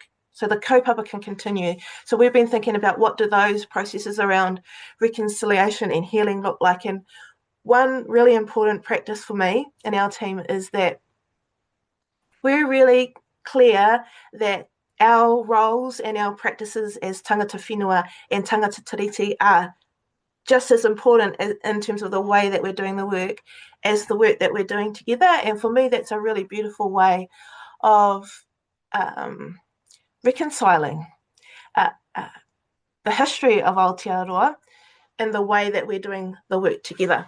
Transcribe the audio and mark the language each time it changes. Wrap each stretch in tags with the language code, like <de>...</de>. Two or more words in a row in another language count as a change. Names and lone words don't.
<en>So the kaupapa can continue. So we've been thinking about what do those processes around reconciliation and healing look like. And one really important practice for me and our team is that we're really clear that our roles and our practices as</en> <mi>tangata whenua</mi> <en>and</en> <mi>tangata tiriti</mi> <en>are just as important in terms of the way that we're doing the work as the work that we're doing together. And for me, that's a really beautiful way of reconciling the history of Aotearoa and the way that we're doing the work together.</en>